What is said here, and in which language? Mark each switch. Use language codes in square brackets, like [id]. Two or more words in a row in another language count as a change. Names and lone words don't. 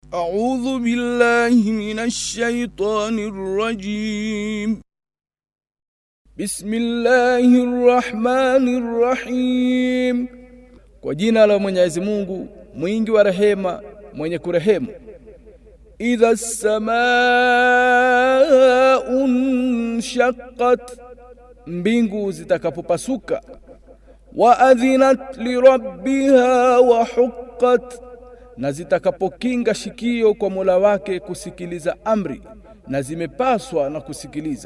[ar] أعوذ بالله من الشيطان الرجيم. بسم الله الرحمن الرحيم. [sw] Kwa jina la Mwenyezi Mungu mwingi wa rehema mwenye kurehemu. [ar] إذا السماء انشقت, [sw] mbingu zitakapopasuka. [ar] وأذنت لربها وحقت, [sw] na zitakapokinga shikio kwa Mola wake kusikiliza amri, na zimepaswa na kusikiliza.